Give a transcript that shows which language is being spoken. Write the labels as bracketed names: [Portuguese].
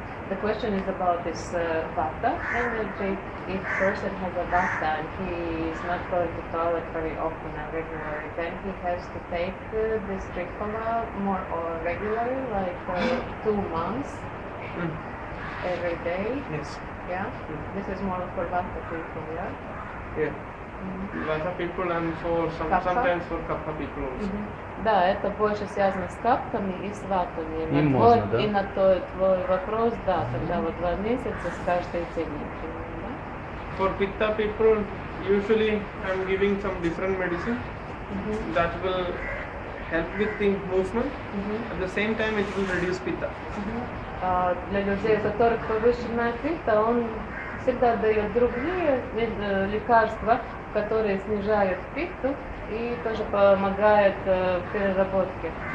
[English] The question is about this vata energy. If person has a vata and he is not going to toilet very often and regularly, then he has to take this tricola more or regularly, like 2 months every day. Yes. Yeah. This is more for vata people, yeah. Yeah. Vata people and sometimes for kapha people also. [Russian] Да, это больше связано с каптами и с ватами. И можно, да? И на твой вопрос, да, тогда вот 2 месяца с каждой темой. [English] For pitta people, usually I'm giving some different medicine that will help with the movement. At the same time, it will reduce pitta. [Russian] Для людей, у которых повышенная пита, он всегда дает другие лекарства, которые снижают питу и тоже помогают в переработке.